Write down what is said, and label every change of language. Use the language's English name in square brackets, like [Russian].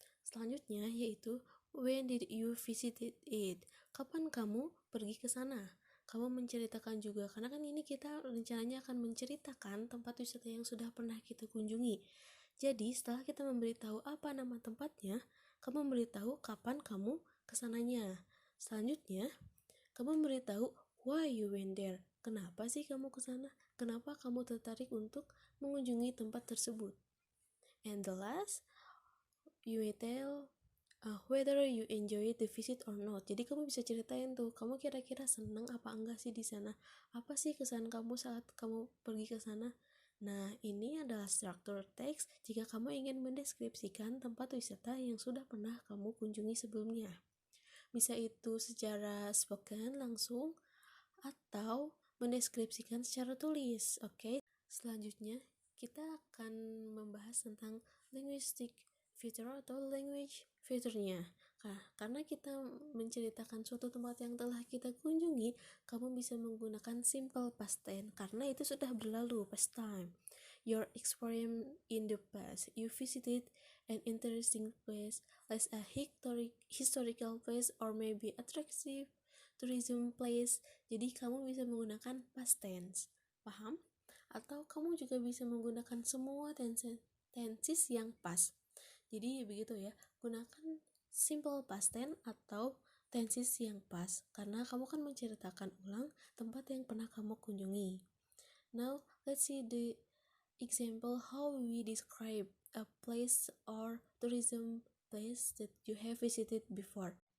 [Indonesian] Selanjutnya yaitu [English] when did you visited it? [Indonesian] Kapan kamu pergi ke sana? Kamu menceritakan juga, karena kan ini kita rencananya akan menceritakan tempat wisata yang sudah pernah kita kunjungi. Jadi setelah kita memberitahu apa nama tempatnya, kamu memberitahu kapan kamu kesananya. Selanjutnya, kamu memberitahu [English] why you went there. [Indonesian] Kenapa sih kamu kesana? Kenapa kamu tertarik untuk mengunjungi tempat tersebut? [English] And the last, you will tell whether you enjoy the visit or not. [Indonesian] Jadi kamu bisa ceritain tuh, kamu kira-kira seneng apa enggak sih di sana? Apa sih kesan kamu saat kamu pergi ke sana? Nah, ini adalah struktur teks jika kamu ingin mendeskripsikan tempat wisata yang sudah pernah kamu kunjungi sebelumnya. Bisa itu secara spoken langsung atau mendeskripsikan secara tulis. Oke. Selanjutnya, kita akan membahas tentang linguistic feature atau language feature-nya. Karena kita menceritakan suatu tempat yang telah kita kunjungi, kamu bisa menggunakan simple past tense karena itu sudah berlalu, past time. [English] Your experience in the past, you visited an interesting place, like a historical place or maybe attractive tourism place. [Indonesian] Jadi kamu bisa menggunakan past tense. Paham? Atau kamu juga bisa menggunakan semua tenses yang pas. Jadi begitu ya, gunakan simple past tense atau tenses yang pas karena kamu kan menceritakan ulang tempat yang pernah kamu kunjungi. [English] Now, let's see the example how we describe a place or tourism place that you have visited before.